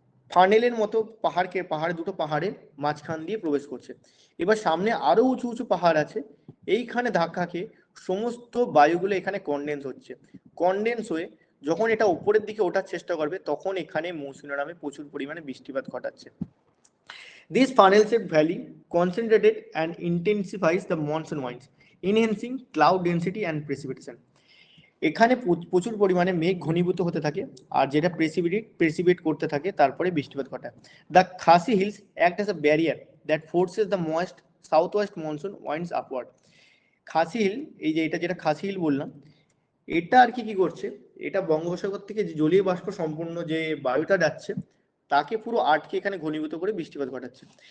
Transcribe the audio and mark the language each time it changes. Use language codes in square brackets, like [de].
[bn] ফানেলের মতো পাহাড় দুটো পাহাড়ের মাঝখান দিয়ে প্রবেশ করছে। এবার সামনে আরো উঁচু উঁচু পাহাড় আছে, এইখানে ধাক্কা খেয়ে সমস্ত বায়ুগুলো এখানে কনডেন্স হচ্ছে। কনডেন্স হয়ে যখন এটা উপরের দিকে ওঠার চেষ্টা করবে তখন এখানে মৌসুমী নামে প্রচুর পরিমাণে বৃষ্টিপাত ঘটাচ্ছে। [en] This funnel-shaped valley concentrated and intensifies the monsoon winds, enhancing cloud density and precipitation. [bn] এখানে প্রচুর পরিমাণে মেঘ ঘনীভূত হতে থাকে আর যেটা প্রেসিপিটেট করতে থাকে, তারপরে বৃষ্টিপাত ঘটায়। [en] The Khasi hills act as a barrier that forces the moist south west monsoon winds upward. [bn] Khasi hill, এই যে এটা যেটা খাসি হিল বললাম, এটা আর কি কি করছে, এটা বঙ্গোপসাগর থেকে যে জলীয় বাষ্প সম্পূর্ণ যে বায়ুটা যাচ্ছে তাকে পুরো আটকে এখানে ঘনীভূত করে বৃষ্টিপাত ঘটাচ্ছে।